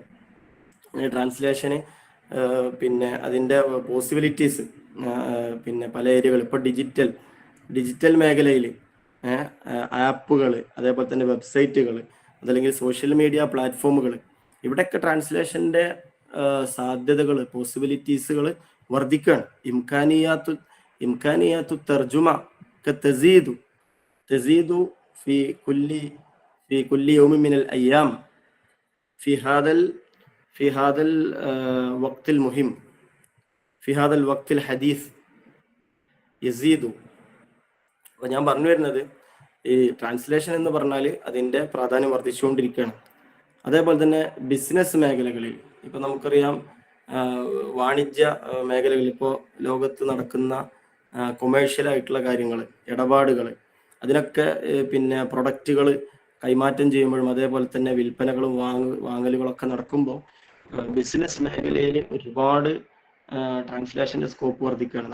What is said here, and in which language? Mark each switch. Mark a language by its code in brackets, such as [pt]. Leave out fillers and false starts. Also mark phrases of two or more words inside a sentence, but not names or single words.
[ml] ട്രാൻസ്ലേഷന് പിന്നെ അതിന്റെ പോസിബിലിറ്റീസ് പിന്നെ പല ഏരിയകൾ, ഇപ്പൊ ഡിജിറ്റൽ മേഖലയിൽ ആപ്പുകൾ, അതേപോലെ തന്നെ വെബ്സൈറ്റുകൾ, അതല്ലെങ്കിൽ [en] social media platforms, [ml] ഇവിടെയൊക്കെ ട്രാൻസ്ലേഷന്റെ സാധ്യതകൾ, പോസിബിലിറ്റീസുകൾ വർദ്ധിക്കുകയാണ്. [ar] إمكانيات ترجمة تزيد في كل يوم من الأيام في هذا الوقت المهم في هذا الوقت الحديث يزيد. [ml] അപ്പോൾ ഞാൻ പറഞ്ഞു വരുന്നത് ഈ ട്രാൻസ്ലേഷൻ എന്ന് പറഞ്ഞാൽ അതിന്റെ പ്രാധാന്യം വർദ്ധിച്ചുകൊണ്ടിരിക്കുകയാണ്. അതേപോലെ തന്നെ ബിസിനസ് മേഖലകളിൽ ഇപ്പൊ നമുക്കറിയാം, വാണിജ്യ മേഖലകളിൽ ഇപ്പോൾ ലോകത്ത് നടക്കുന്ന കൊമേഴ്ഷ്യൽ ആയിട്ടുള്ള കാര്യങ്ങൾ, ഇടപാടുകൾ, അതിനൊക്കെ പിന്നെ പ്രൊഡക്റ്റുകൾ കൈമാറ്റം ചെയ്യുമ്പോഴും അതേപോലെ തന്നെ വിൽപ്പനകളും വാങ്ങലുകളൊക്കെ നടക്കുമ്പോൾ ബിസിനസ് മേഖലയിൽ ഒരുപാട് ട്രാൻസ്ലേഷന്റെ സ്കോപ്പ് വർദ്ധിക്കുകയാണ്.